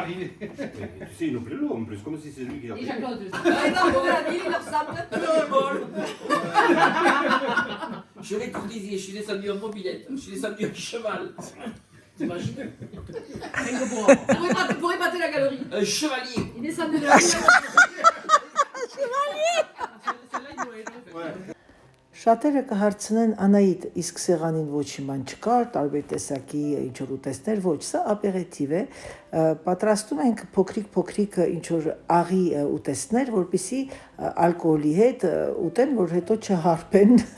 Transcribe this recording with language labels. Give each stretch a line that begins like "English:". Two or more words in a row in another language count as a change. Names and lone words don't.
French: Tu sais, il nous plaît l'eau en plus, comme si c'est lui qui a Et fait. Jacques-Claude. Il leur ressemble un peu le bol. Je l'ai courtisé, je suis descendu en mobilette, je suis descendu en cheval. T'imagines? Pour épater la galerie. Un chevalier. Il descend de la
Armenian: Շատերը կհարցնեն Անահիտ, իսկ սեղանին ոչի ման չկար, տարբեր տեսակի ինչ-որ ուտեստներ, ոչ, սա ապերետիվ է, պատրաստում ենք փոքրիկ ինչ-որ աղի ուտեստներ, որպեսզի ալկոհոլի հետ ուտեն, որ հետո չհարբեն,